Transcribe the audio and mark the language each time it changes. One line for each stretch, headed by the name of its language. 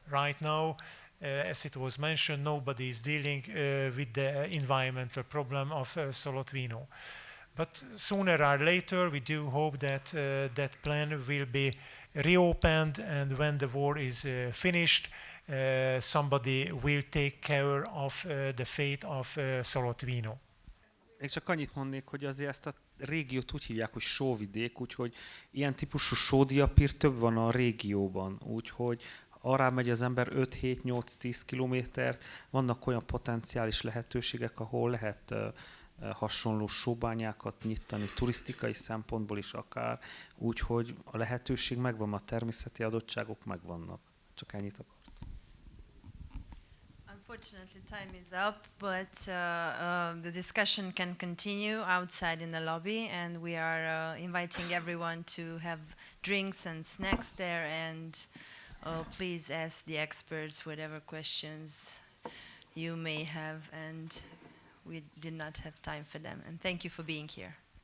English: Right now, as it was mentioned, nobody is dealing with the environmental problem of Solotvino. But sooner or later, we do hope that that plan will be reopened, and when the war is finished, somebody will take care of the fate of Solotvino.
Hungarian: Én csak annyit mondnék, hogy azért ezt a régiót úgy hívják, hogy sóvidék, úgyhogy ilyen típusú sódiapír több van a régióban, úgyhogy arra megy az ember 5-7-8-10 kilométert, vannak olyan potenciális lehetőségek, ahol lehet hasonló sóbányákat nyitani, turisztikai szempontból is akár, úgyhogy a lehetőség megvan, a természeti adottságok megvannak. Csak ennyit akartam.
English: Unfortunately, time is up, but the discussion can continue outside in the lobby, and we are inviting everyone to have drinks and snacks there, and please ask the experts whatever questions you may have, and we did not have time for them. And thank you for being here.